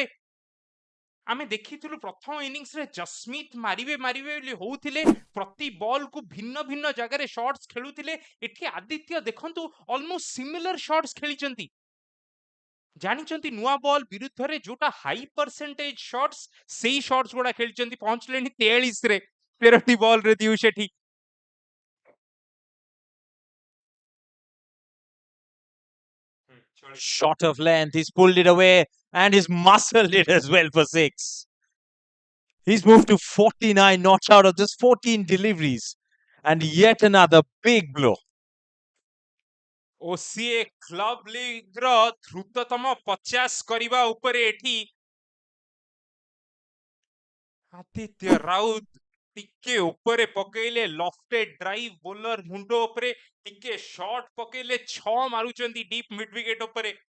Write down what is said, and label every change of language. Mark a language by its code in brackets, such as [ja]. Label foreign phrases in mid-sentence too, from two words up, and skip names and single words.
[or] ଆମେ ଦେଖିଥିଲୁ ପ୍ରଥମ ଇନିଂସରେ ଜସ୍ମିତ ମାରିବେ ମାରିବେ ବୋଲି ହଉଥିଲେ, ପ୍ରତି ବଲକୁ ଭିନ୍ନ ଭିନ୍ନ ଜାଗାରେ ଶଟ୍ସ ଖେଳୁଥିଲେ। ଏଠି ଆଦିତ୍ୟ ଦେଖନ୍ତୁ [en] almost similar shots [or] ଖେଳିଛନ୍ତି। ଜାଣିଛନ୍ତି ନୂଆ ବଲ୍ ବିରୁଦ୍ଧରେ ଯୋଉଟା [en] high percentage shots, [or] ସେଇ ଶଟ୍ସ ଗୁଡା ଖେଳିଛନ୍ତି। ପହଞ୍ଚିଲେଣି 43 ରେ, 13ଟି ବଲରେ ଦିଉ ସେଠି। [en] Shot of length, he's pulled it away and he's muscled it as well for 6. He's moved to 49 not out of just 14 deliveries, and yet another big blow. [or] OCA କ୍ଲବ ଲିଗ୍ ର ଦ୍ରୁତତମ 50 କରିବା ଉପରେ ଏଠି ଆଦିତ୍ୟ ରାଉତ ଟିକେ ଉପରେ ପକେଇଲେ [en] lofted drive, [or] ବୋଲର ମୁଣ୍ଡ ଉପରେ ଟିକେ ଶର୍ଟ ପକେଇଲେ 6 ମାରୁଛନ୍ତି [en] deep mid wicket [or] ଉପରେ।